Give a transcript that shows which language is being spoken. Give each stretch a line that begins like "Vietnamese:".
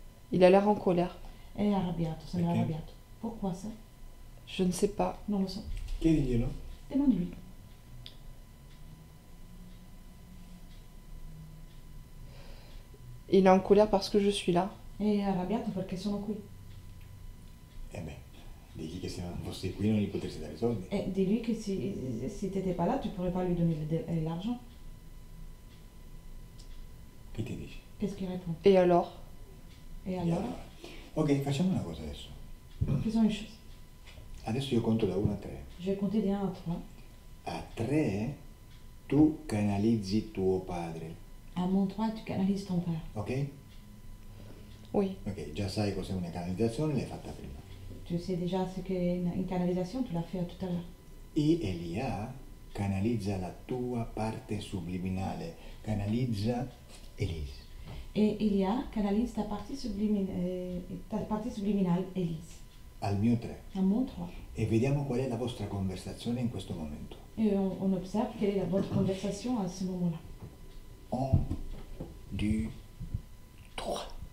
French: Il a l'air en colère.
Italian: È arrabbiato, sembra Perché?
French: arrabbiato. Pourquoi ça? Je ne sais pas.
Italian: Non lo so. Chiediglielo.
French: Demande-lui. Il est en colère parce que je suis là.
Italian: È arrabbiato perché sono qui. E beh, digli che se non fossi qui non gli potresti dare i soldi.
French: Et dis-lui que si t'étais pas là, tu pourrais pas lui donner l'argent.
Italian: Che ti dici?
French: Qu'est-ce qu'il répond? Et alors? Et
Italian: E
French: alors?
Italian: allora? Ok, facciamo una cosa adesso.
French: Faisons une chose.
Italian: Adesso io conto da 1 a 3.
French: Je vais compter de 1 à 3.
Italian: A 3 tu canalizzi tuo padre,
French: À mon 3, tu canalises ton père. ok? Oui.
Italian: Ok, già sai cos'è una canalizzazione, l'hai fatta prima.
French: Tu sais déjà ce qu'est une canalisation, tu l'as fait tout à l'heure.
Italian: E Elia canalizza la tua parte subliminale, canalizza Elise.
French: Et Elia canalise ta partie subliminale, Élise.
Italian: al mio 3
French: à mon 3.
Italian: e vediamo qual è la vostra conversazione in questo momento.
French: Et on observe quelle est votre conversation à ce moment-là.
Italian: 1, 2, 3.